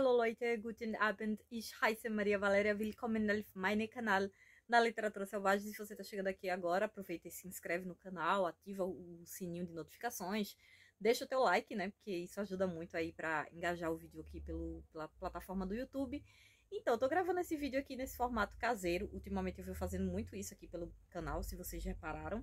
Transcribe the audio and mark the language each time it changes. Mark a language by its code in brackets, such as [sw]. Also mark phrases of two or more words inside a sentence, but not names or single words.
[de] heute, guten Abend. Ich heiße Maria Valéria. Willkommen auf meinem [pt] canal na [de] Literatura Selvagem. [pt] Se você está chegando aqui agora, aproveita e se inscreve no canal, ativa o sininho de notificações, deixa o teu like, né? Porque isso ajuda muito aí para engajar o vídeo aqui pela plataforma do YouTube. Então, eu tô gravando esse vídeo aqui nesse formato caseiro. Ultimamente eu venho fazendo muito isso aqui pelo canal, se vocês repararam.